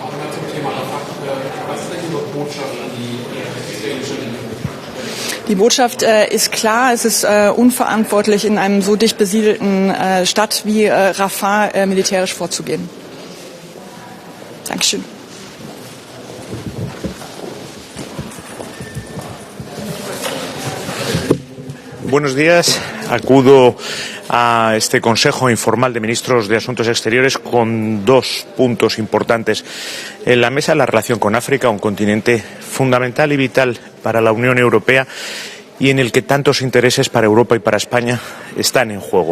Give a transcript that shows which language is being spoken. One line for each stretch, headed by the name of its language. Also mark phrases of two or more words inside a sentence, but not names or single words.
German: Die Botschaft ist klar, es ist unverantwortlich, in einem so dicht besiedelten Stadt wie Rafah militärisch vorzugehen. Dankeschön.
Spanish: Buenos días. Acudo a este Consejo Informal de Ministros de Asuntos Exteriores con dos puntos importantes en la mesa: la relación con África, un continente fundamental y vital para la Unión Europea y en el que tantos intereses para Europa y para España están en juego.